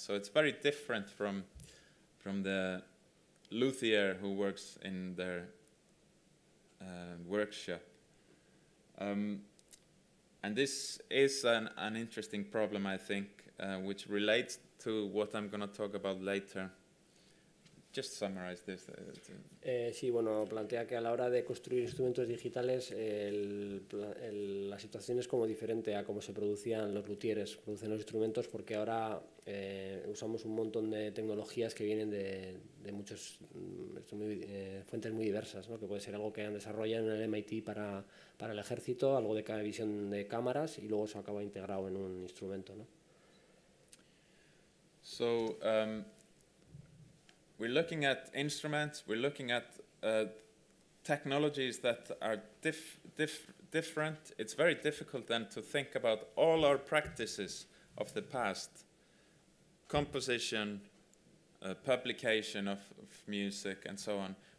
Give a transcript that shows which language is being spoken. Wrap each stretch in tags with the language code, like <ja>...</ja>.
<en>So it's very different from the luthier who works in their workshop. And this is an interesting problem, I think, which relates to what I'm going to talk about later. Just summarize this.</en> <es>Sí, bueno, plantea que a la hora de construir instrumentos digitales la situación es como diferente a cómo se producían los luthieres, producen los instrumentos, porque ahora usamos un montón de tecnologías que vienen de muchas fuentes muy diversas, ¿no? Que puede ser algo que han desarrollado en el MIT para el ejército, algo de visión de cámaras, y luego se acaba integrado en un instrumento, ¿no?</es> <en>So, we're looking at instruments, we're looking at technologies that are different. It's very difficult then to think about all our practices of the past, composition, publication of music, and so on.</en>